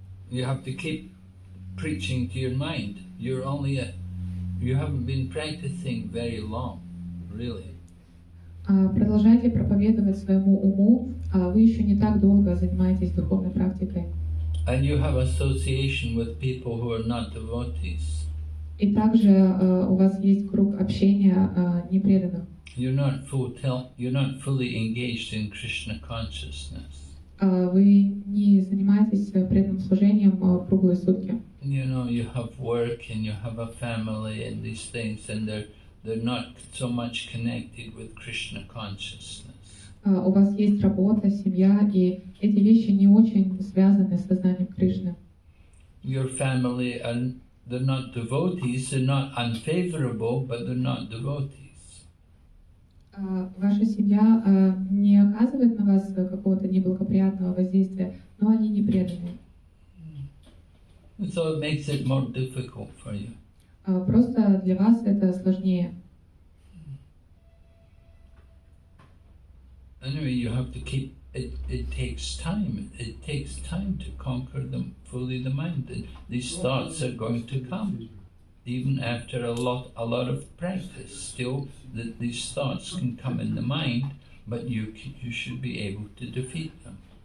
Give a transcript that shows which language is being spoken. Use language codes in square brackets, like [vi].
[en] You have to keep preaching to your mind. You haven't been practicing very long, really. [ru] Продолжайте проповедовать своему уму. Вы еще не так долго занимаетесь духовной практикой. [en] And you have association with people who are not devotees. [ru] И также у вас есть круг общения непреданных. [en] You're not fully engaged in Krishna consciousness. [ru] Вы не занимаетесь преданным служением круглые сутки. [en] You know, you have work and you have a family and these things, and they're not so much connected with Krishna consciousness. [ru] У вас есть работа, семья, и эти вещи не очень связаны с сознанием Кришны. [en] Your family, they're not devotees, they're not unfavorable, but they're not devotees. [ru] Ваша семья не оказывает на вас какого-то неблагоприятного воздействия, но они не преданы. [en] So it makes it more difficult for you. [ru] Просто для вас это сложнее. [en] Anyway, you have to keep it. It takes time. It takes time to conquer them fully the mind. And these thoughts are going to come, even after a lot of practice. Still, these thoughts can come in the mind, but you should be able to defeat them.